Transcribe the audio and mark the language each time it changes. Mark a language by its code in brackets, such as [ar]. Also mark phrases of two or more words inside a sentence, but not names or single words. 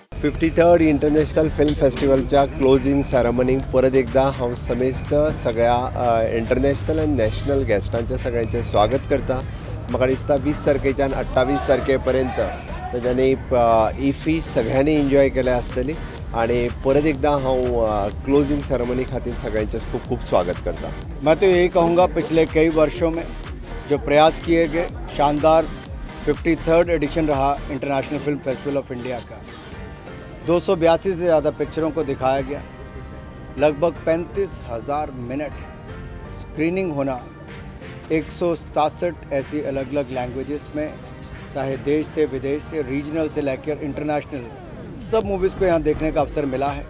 [kok] 53rd इंटरनॅशनल फिल्म फेस्टिवलच्या [en] closing ceremonyक [kok] परत एकदा हांव समेस्त सगळ्या इंटरनॅशनल आनी नॅशनल गेस्टांचे सगळ्यांचे स्वागत करता. म्हाका दिसता 20 तारखेच्यान 28 तारखेपर्यंत तेज्यानी इफी सगळ्यांनी एन्जॉय केल्या आसतली आणि परत एकदा हांव [en] closing ceremony [kok] खातीर सगळ्यांचें खूब खूब स्वागत करता. [hi] मैं तो यही कहूँगा, पिछले कई वर्षों में जो प्रयास किए गए, शानदार 53rd एडिशन रहा इंटरनेशनल फिल्म फेस्टिवल ऑफ इंडिया का. 282 से ज़्यादा पिक्चरों को दिखाया गया, लगभग 35,000 मिनट स्क्रीनिंग होना, 167 ऐसी अलग अलग लैंग्वेजेस में, चाहे देश से विदेश से, रीजनल से लेकर इंटरनेशनल, सब मूवीज़ को यहाँ देखने का अवसर मिला है.